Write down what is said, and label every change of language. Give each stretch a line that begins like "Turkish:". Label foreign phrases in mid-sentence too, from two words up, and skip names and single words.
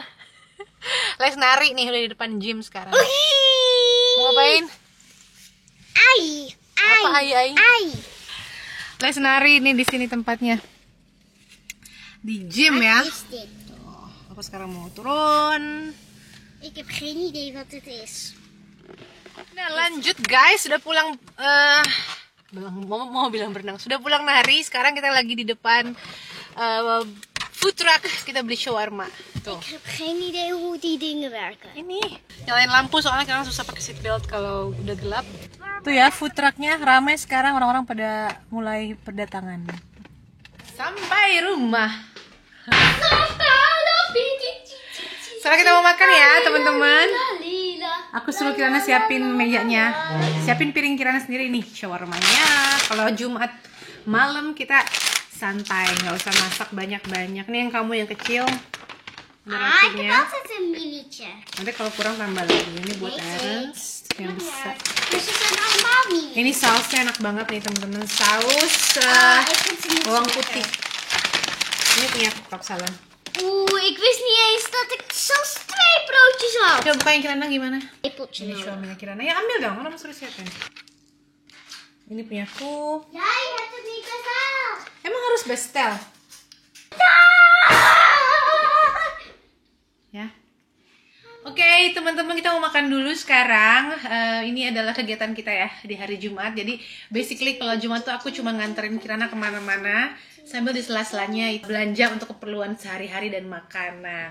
Indonesian: Les nari nih, udah di depan gym sekarang. Mau ngapain? Apa ai? Les nari nih, di sini tempatnya. Di gym ya. Papa sekarang mau turun.
Dutch: Ik heb geen idee wat dit is.
Indonesian: Nah lanjut guys, sudah pulang mau bilang berenang, sudah pulang nari. Sekarang kita lagi di depan
English: food truck,
Indonesian: kita beli shawarma. Tuh.
Dutch: Ik heb geen idee hoe die dingen werken.
Indonesian: Ini nyalain lampu soalnya kadang susah pakai seatbelt kalau udah gelap. Tuh ya,
English: food trucknya
Indonesian: ramai sekarang, orang-orang pada mulai berdatangan. Sampai rumah. Sekarang kita mau makan ya teman-teman. Aku suruh Kirana siapin mejanya, siapin piring Kirana sendiri nih shawarmanya. Kalau Jumat malam kita santai, nggak usah masak banyak-banyak. Nih yang kamu yang kecil.
Dutch: Ik heb
Indonesian: Rotinya.
Dutch: altijd een minietje.
Indonesian: Nanti kalau kurang tambah lagi. Ini buat Ernst yang besar.
Dutch: Dus ze zijn allemaal mini.
Indonesian: Ini sausnya enak banget nih teman-teman. Saus
Dutch: Ik vind ze niet zo
Indonesian: bawang
Dutch: lekker.
Indonesian: putih. Ini punya Pak Salam.
Dutch: Ik wist niet eens dat ik zelfs 2 broodjes had.
Indonesian: Coba bukain Kirana gimana?
Dutch: Lepeltje
Indonesian: Ini
Dutch: nodig.
Indonesian: suaminya Kirana. Ya ambil dong, orang suruh siapin. Ini punya aku.
Dutch: Jij hebt het niet besteld.
Indonesian: Emang harus bestel? Ya. Oke, teman-teman kita mau makan dulu sekarang. Ini adalah kegiatan kita ya di hari Jumat. Jadi basically kalau Jumat tuh aku cuma nganterin Kirana kemana-mana sambil di sela-selanya belanja untuk keperluan sehari-hari dan makanan.